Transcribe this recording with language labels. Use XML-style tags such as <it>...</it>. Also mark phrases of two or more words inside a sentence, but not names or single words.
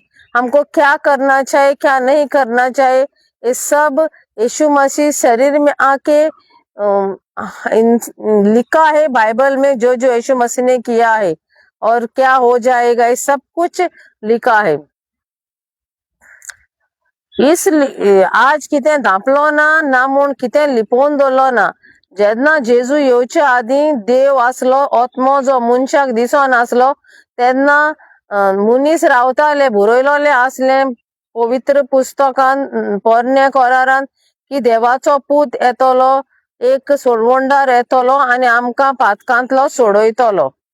<hi>हमको क्या करना चाहिए, क्या नहीं करना चाहिए, ये सब यीशु मसीह शरीर में आके लिखा है बाइबल में. जो जो यीशु मसीह ने किया है और क्या हो जाएगा, ये सब कुछ लिखा है.</hi> <kok>इसलिए आज कितें धांपलो ना म्हूण कितें लिपोवन दवरलो ना. जेन्ना जेजू येवचे आदीं देव आसलो, आत्मो जो मनशाक दिसोन आसलो, तेन्ना मुनीस रावताले, बरयलोले आसले पवित्र पुस्तकान, पोरण्या कोरारान, की देवाचो पूत येतलो, एक सोडवणदार येतलो आनी आमकां पातकांतलो सोडयतलो.</kok>